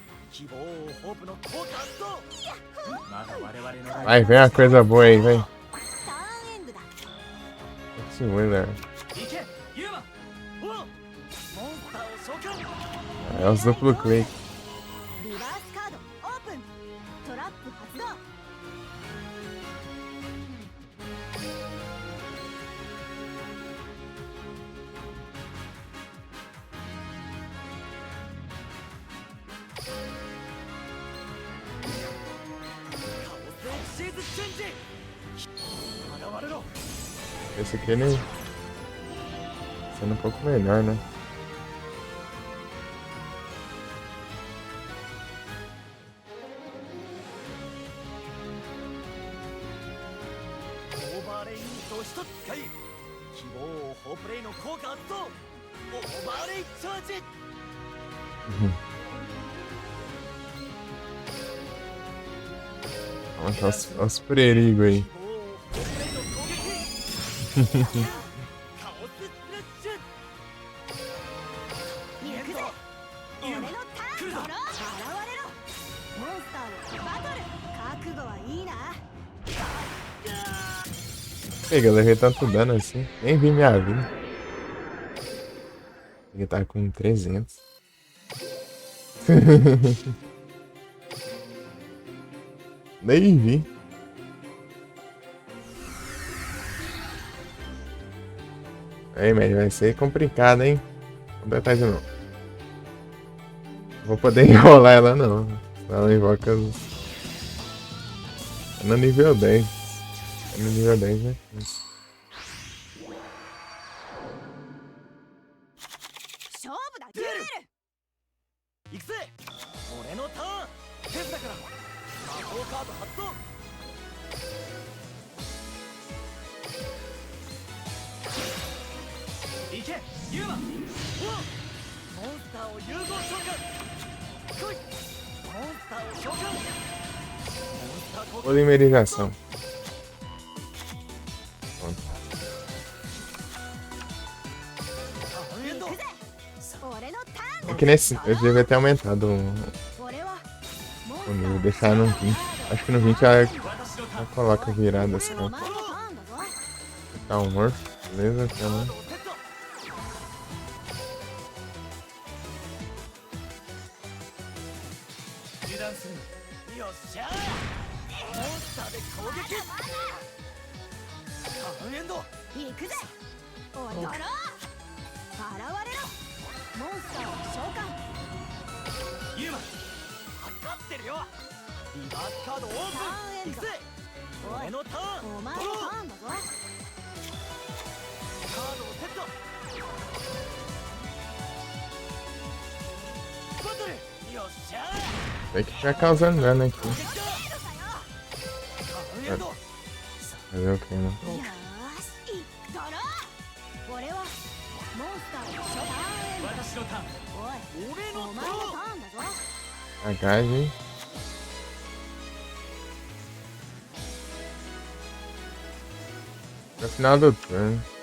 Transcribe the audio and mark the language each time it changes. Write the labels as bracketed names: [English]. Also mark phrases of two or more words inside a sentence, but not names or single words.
[Japanese] 希望ホープの効果発動まだ我々の [Portuguese] Vai, vem uma coisa boa aí, vem. [Japanese] ターンエンドだ [Portuguese] Esse Wheeler. [Japanese] 行けユーマおうモンスターを召喚 [Portuguese] É os duplo click. [Japanese] リバースカードオープントラップ発動カオスエクシーズチェンジ現れろ [Portuguese] Esse aqui ele sendo um pouco melhor, né? [Japanese] オーバーレインと一つ使い希望ホープレイの効果発動オーバーレイチャージ [Portuguese] Olha os perigos aí. [Japanese] 希望ホープレイの攻撃カオススレッシュ行くぜ俺のターンドロー現れろモンスターのバトル覚悟はいいな [Portuguese] Pega, eu levei tanto dano assim. Nem vi minha vida. Ele tá com 300. Nem vi. Aí, mas vai ser complicado, hein? Vamos tentar de novo. Não vou poder enrolar ela, não. Senão ela invoca os... É no nível 10. É no nível 10, né? [Japanese] 勝負だデュエル行くぜ俺のターン手札から魔法カード発動行けユーマおうモンスターを融合召喚来いモンスターを召喚モンスター効果 [Portuguese] Polimerização. Pronto. [Japanese] ターンエンド行くぜ俺のターン [Portuguese] É [Japanese] だ [Portuguese] que nesse. Eu devia ter aumentado [Japanese] 俺はモンスタ [Portuguese] o [Japanese] ー [Portuguese] nível, [Japanese] の [Portuguese] deixar no 20. Acho que no 20 já, [Japanese] 私のター [Portuguese] já [Japanese] ン [Portuguese] coloca virada [Japanese] お [Portuguese] assim. [Japanese] 前のターンだぞ [Portuguese] Tá um morto, beleza? [Japanese] カ [Portuguese] Tá [Japanese] ー [Portuguese] bom. [Japanese] ドをセット油断するなよっしゃーモンスターで攻撃ターンエンド行くぜおドロー現れろモンスターを召喚ユーマ測ってるよリバースカードオーターンエンドプン行くぜおい俺のターンお前のタドローーンだぞカードをセットバトルよっしゃー [Portuguese] Tem que ficar causando dano aqui. [Japanese] ターンエンド [Portuguese] Fazer o que, né? [Japanese] よーしドロー俺はモンスターを召喚私のターンおい俺のお前のターンだぞ [Portuguese] Agagem. No final do turno.